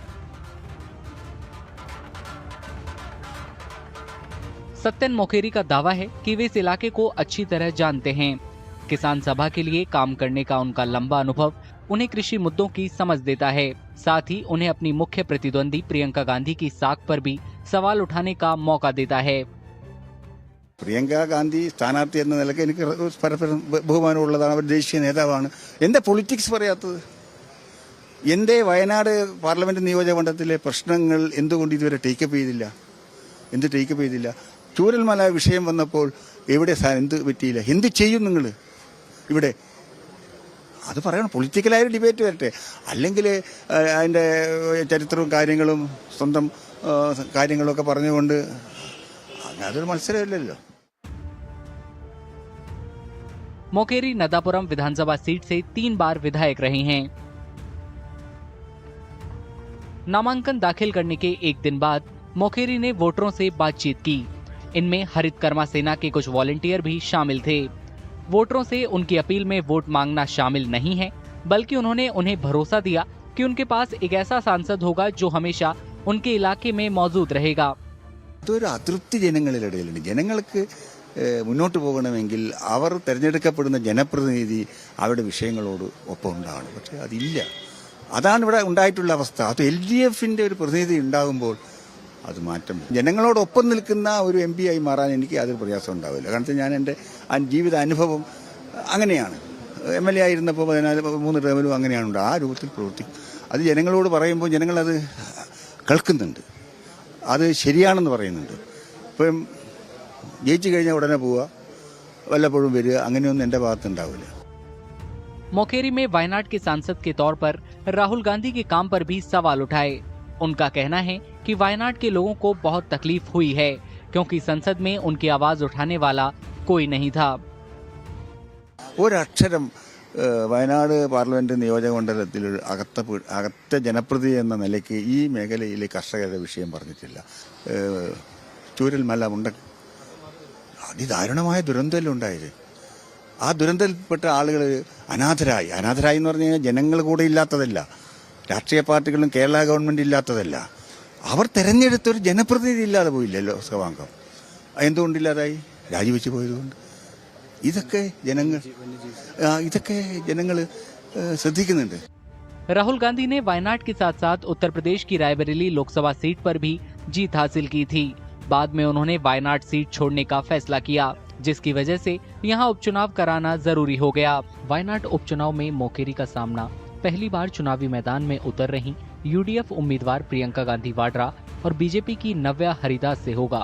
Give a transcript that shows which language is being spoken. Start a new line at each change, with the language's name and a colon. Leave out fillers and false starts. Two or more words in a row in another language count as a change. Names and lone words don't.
Hindi: सत्यन मोकेरी का दावा है कि वे इस इलाके को अच्छी तरह जानते हैं। किसान सभा के लिए काम करने का उनका लंबा अनुभव उन्हें कृषि मुद्दों की समझ देता है। साथ ही उन्हें अपनी मुख्य प्रतिद्वंदी प्रियंका गांधी की साख पर भी सवाल उठाने का मौका देता है।
Malayalam: प्रियंका गांधी സ്ഥാനാർത്ഥി എന്ന നിലയ്ക്ക് എനിക്ക് പരസ്പരം ബഹുമാനമുള്ളതാണ്. അവർ ദേശീയ നേതാവാണ്. എന്താ പൊളിറ്റിക്സ് പറയാത്തത്? എന്റെ വയനാട് പാർലമെന്റ് നിയോജകമണ്ഡലത്തിലെ പ്രശ്നങ്ങൾ എന്തുകൊണ്ട് ഇതുവരെ ടേക്കപ്പ് ചെയ്തില്ല? ചൂരൽമല വിഷയം വന്നപ്പോൾ എവിടെ എന്ത് പറ്റിയില്ല? എന്ത് ചെയ്യും നിങ്ങൾ ഇവിടെ? അത് പറയണം. പൊളിറ്റിക്കലായ ഡിബേറ്റ് വരട്ടെ. അല്ലെങ്കിൽ അതിന്റെ ചരിത്രവും കാര്യങ്ങളും സ്വന്തം കാര്യങ്ങളൊക്കെ പറഞ്ഞുകൊണ്ട് അതൊരു മത്സരമില്ലല്ലോ.
Hindi: मोकेरी नदापुरम विधानसभा सीट से 3 बार विधायक रहे हैं। नामांकन दाखिल करने के एक दिन बाद मोकेरी ने वोटरों से बातचीत की। इनमें हरित कर्मा सेना के कुछ वॉलंटियर भी शामिल थे। वोटरों से उनकी अपील में वोट मांगना शामिल नहीं है, बल्कि उन्होंने उन्हें भरोसा दिया कि उनके पास एक ऐसा सांसद होगा जो हमेशा उनके इलाके में मौजूद रहेगा।
Malayalam: ഒരു അതൃപ്തി ജനങ്ങളിലിടയിലുണ്ട്. ജനങ്ങൾക്ക് മുന്നോട്ട് പോകണമെങ്കിൽ അവർ തെരഞ്ഞെടുക്കപ്പെടുന്ന ജനപ്രതിനിധി അവരുടെ വിഷയങ്ങളോട് ഒപ്പം ഉണ്ടാകണം. പക്ഷെ അതില്ല. അതാണ് ഇവിടെ ഉണ്ടായിട്ടുള്ള അവസ്ഥ. അത് LDFന്റെ ഒരു പ്രതിനിധി ഉണ്ടാകുമ്പോൾ അത് മാറ്റം. ജനങ്ങളോടൊപ്പം നിൽക്കുന്ന ഒരു MP ആയി മാറാൻ എനിക്ക് യാതൊരു പ്രയാസം ഉണ്ടാവില്ല. കാരണം ഞാൻ എൻ്റെ ജീവിത അനുഭവം അങ്ങനെയാണ്. MLA ആയിരുന്നപ്പോൾ 3 ടേമിലും അങ്ങനെയാണ്. ആ രൂപത്തിൽ പ്രവർത്തിക്കും. അത് ജനങ്ങളോട് പറയുമ്പോൾ ജനങ്ങളത് കേൾക്കുന്നുണ്ട്. അത് ശരിയാണെന്ന് പറയുന്നുണ്ട്. ഇപ്പം ജയിച്ചു കഴിഞ്ഞാൽ ഉടനെ പോവുക, വല്ലപ്പോഴും വരിക, അങ്ങനെയൊന്നും എൻ്റെ ഭാഗത്തുണ്ടാവില്ല.
Hindi: मोकेरी में वायनाड के सांसद के तौर पर राहुल गांधी के काम पर भी सवाल उठाए। उनका कहना है कि वायनाड के लोगों को बहुत तकलीफ हुई है, क्योंकि संसद में उनकी आवाज उठाने वाला कोई नहीं था।
Malayalam: ഒരക്ഷരം വയനാട് പാർലമെന്റ് നിയോജകമണ്ഡലത്തിൽ അകത്തെ ജനപ്രതിനിധി എന്ന നിലയ്ക്ക് ഈ മേഖലയിലെ കർഷകരുടെ വിഷയം പറഞ്ഞിട്ടില്ല. ചൂരൽമല അതിദാരുണമായ ദുരന്തമുണ്ടായത്. ആ ദുരന്തത്തിൽപ്പെട്ട ആളുകൾ അനാഥരായി എന്ന് പറഞ്ഞു കഴിഞ്ഞാൽ ജനങ്ങൾ കൂടെ ഇല്ലാത്തതല്ല, രാഷ്ട്രീയ പാർട്ടികളും കേരള ഗവൺമെന്റ് ഇല്ലാത്തതല്ല. അവർ തെരഞ്ഞെടുത്ത ഒരു ജനപ്രതിനിധി ഇല്ലാതെ പോയില്ലല്ലോ ലോക്സഭാംഗം. എന്തുകൊണ്ടില്ലാതായി? രാജിവെച്ച് പോയതുകൊണ്ട്. ഇതൊക്കെ ജനങ്ങൾ ശ്രദ്ധിക്കുന്നുണ്ട്.
Hindi: राहुल गांधी ने वायनाड के साथ साथ उत्तर प्रदेश की रायबरेली लोकसभा सीट पर भी जीत हासिल की थी। बाद में उन्होंने वायनाड सीट छोड़ने का फैसला किया, जिसकी वजह से यहां उपचुनाव कराना जरूरी हो गया। वायनाड उपचुनाव में मोकेरी का सामना पहली बार चुनावी मैदान में उतर रही UDF उम्मीदवार प्रियंका गांधी वाड्रा और बीजेपी की नव्या हरिदास से होगा।